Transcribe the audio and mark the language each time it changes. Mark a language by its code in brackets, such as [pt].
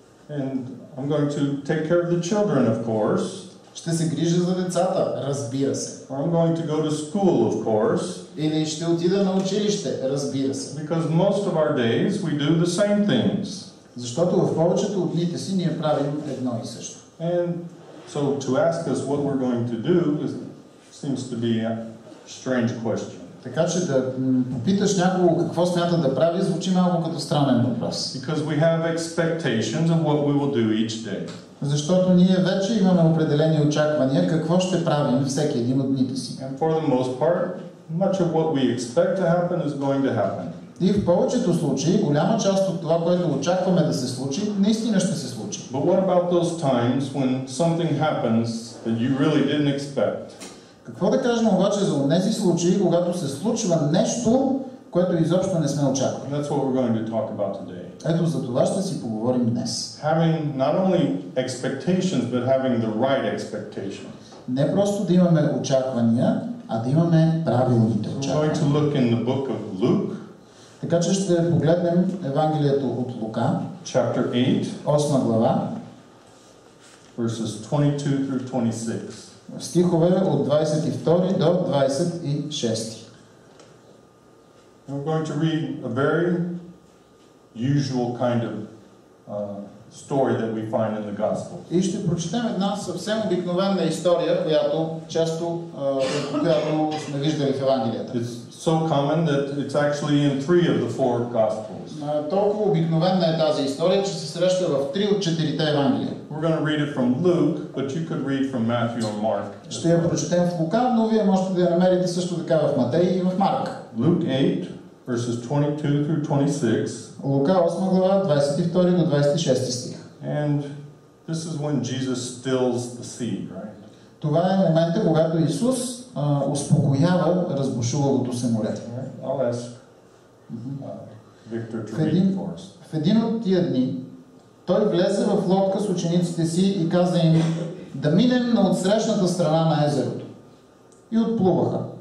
[en] And I'm going to take care of the children, of course. [bg] Ще се грижа за децата. Разбира се. [en] Or I'm going to go to school, of course. [bg] Или ще отида на училище. Разбира се. [en] Because most of our days we do the same things. [bg] Защото в повечето от дните си ние правим едно и също. [en] And so to ask us what we're going to do seems to be a strange question. [bg] Така че да попиташ някого какво смята да прави, звучи малко като странен въпрос. [en] Because we have expectations of what we will do each day. [bg] Защото ние вече имаме определени очаквания какво ще правим всеки един от дните си. [en] And for the most part, much of what we expect to happen is going to happen. [bg] И в повечето случаи, голяма част от това, което очакваме да се случи, наистина ще се случи. [en] But what about those times when something happens that you really didn't expect? [bg] Какво да кажем обаче за тези случаи, когато се случва нещо, което изобщо не сме очаквали? [en] That's what we're going to talk about today. [bg] Ето за това ще си поговорим днес. [en] Having not only expectations, but having the right expectations. [bg] Не просто да имаме очаквания, а да имаме правилните очаквания. [en] We're going to look in the book of Luke. [bg] Така че ще погледнем Евангелието от Лука, [en] chapter 8, [bg] 8 глава, [en] verses 22 through 26. [bg] Стихове от 22 до 26. [en] We're going to read a very usual kind of story that we find in the Gospel. [bg] И ще прочетем една съвсем обикновена история, която сме виждали в Евангелията. [en] It's so common that it's actually in 3 of the 4 Gospels. [bg] Толкова обикновена е тази история, че се среща в 3 от 4 Евангелия. [en] We're going to read it from Luke, but you could read from Matthew or Mark. [bg] Ще я прочетем в Лука, но вие можете да я намерите също така в Матей и в Марк. [en] Luke 8, verses 22 through 26. [bg] Лука 8 глава, 22 до 26 стих. [en] And this is when Jesus stills the sea, right? [bg] Това е момента, когато Исус успокоява разбушувалото се море. [en] I'll ask Victor to read for us. [bg] В един от тия дни той влезе в лодка с учениците си и каза им да минем на отсрещната страна на езерото. И отплуваха.